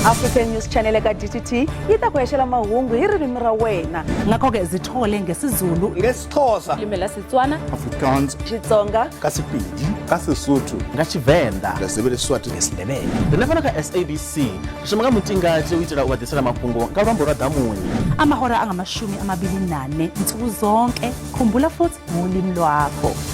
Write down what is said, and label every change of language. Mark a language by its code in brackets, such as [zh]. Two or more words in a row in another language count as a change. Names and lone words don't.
[ts] African News Channel eka-DTT itakweshela mahungu hi ririmi ra wena. [zu] Ngakho-ke zithole ngesizulu, ngesixhosa, limi la Setswana, Afrikaans, Xitsonga, [nso] ka Sepedi, ka Sesotho, [ve] nga Tshivenda, ngesiswati, [zu] ngesindebele. [ve] Ri fana ka SABC ri shimaka mutingati u itela u wadisela mafhungo ka luambo lwa damuni. [zu] amahora angamashumi-24 nsuku zonke. Khumbula futhi ngolimi lwakho.